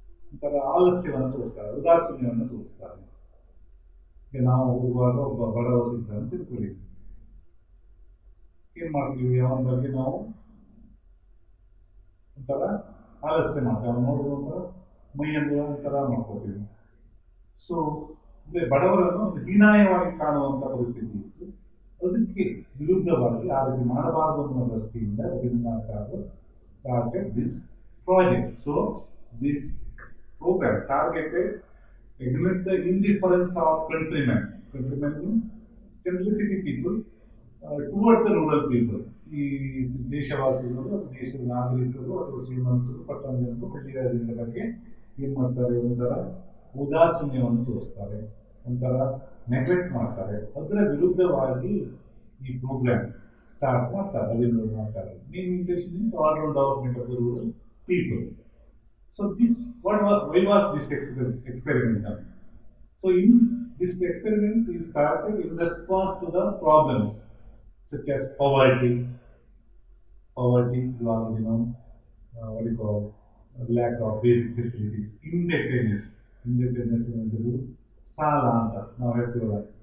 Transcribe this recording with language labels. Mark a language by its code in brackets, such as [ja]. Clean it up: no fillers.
[kn] ಒಂಥರ ಆಲಸ್ಯವನ್ನು ತೋರಿಸ್ತಾರೆ, ಉದಾಸೀನ್ಯವನ್ನು ತೋರಿಸ್ತಾರೆ. ಈಗ ನಾವು ಹೋಗುವಾಗ ಒಬ್ಬ ಬಡವ ಸಿಗ್ತ ಅಂತ ತಿಳ್ಕೊಳ್ಳಿ, ಏನ್ ಮಾಡ್ತೀವಿ, ಅವನ ಬಗ್ಗೆ ನಾವು ಒಂಥರ ಆಲಸ್ಯ ಮಾಡ್ತೀವಿ, ಅವ್ನು ನೋಡುವ ಒಂಥರ ಮೈಯನ್ನು ಒಂಥರ ಮಾಡ್ಕೋತೀವಿ. ಸೊ ಅಂದ್ರೆ ಬಡವರನ್ನು ಒಂದು ಹೀನಾಯವಾಗಿ ಕಾಣುವಂತ ಪರಿಸ್ಥಿತಿ ಇತ್ತು. ಅದಕ್ಕೆ ವಿರುದ್ಧವಾಗಿ ಆ ರೀತಿ ಮಾಡಬಾರದು ಅನ್ನುವ ದೃಷ್ಟಿಯಿಂದ Ravindranath [en] started this project. So this program targeted against the indifference of countrymen. Countrymen means generally city people towards the rural people. [kn] ಈ ದೇಶವಾಸಿಗಳು ಅಥವಾ ದೇಶದ ನಾಗರಿಕರು ಅಥವಾ ಶ್ರೀಮಂತರು ಪಟ್ಟಣ ಜನರು ಹಳ್ಳಿಯ ಜನರ ಬಗ್ಗೆ ಏನ್ ಮಾಡ್ತಾರೆ, ಒಂಥರ ಉದಾಸೀನ್ಯವನ್ನು ತೋರಿಸ್ತಾರೆ, ಒಂಥರ ನೆಗ್ಲೆಕ್ಟ್ ಮಾಡ್ತಾರೆ. ಅದರ ವಿರುದ್ಧವಾಗಿ ಈ ಪ್ರೋಗ್ರಾಮ್ ಸ್ಟಾರ್ಟ್ ಮಾಡ್ತಾರೆ Ravindranath. [en] Main intention is all round development of the rural people. So this, why was this experiment done? So in this experiment is started in response to the problems such as poverty, you already know, what do you call, lack of basic facilities, indebtedness [kn] ಅನ್ನೋದು ಸಾಲ ಅಂತ ನಾವು ಹೇಳ್ತೀವಲ್ಲ.